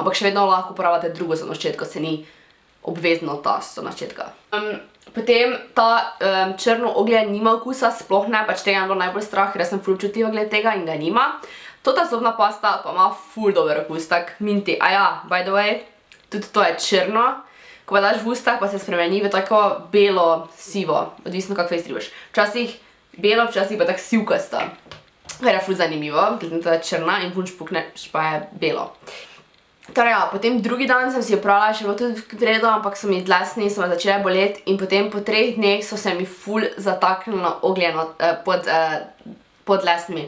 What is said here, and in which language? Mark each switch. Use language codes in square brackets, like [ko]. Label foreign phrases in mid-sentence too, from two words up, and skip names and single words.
[sl] Ampak še vedno lahko uporabljate drugo zobno ščetko, se ni obvezno ta zobna ščetka. Potem ta črno oglje nima okusa, sploh ne, pač tega je bilo najbolj strah, ker jaz sem ful občutljiva glede tega in ga nima. Tota zobna pasta pa ima ful dober okus, tak minti. A ja, [en] by the way, [sl] tudi to je črno. Ko pa daš v ustah, pa se spremeni v tako belo-sivo, odvisno kak fejs tribaš. Včasih belo, včasih pa tako sivkasto. Kar je ful zanimivo, glede to je črna in punč pukneš pa je belo. Torej ja, potem drugi dan sem si jo pravila, še bilo tudi v redu, ampak so mi dlesni, so me začele boleti in potem po 3 dneh so se mi ful zataknilo ogljeno pod dlesnimi.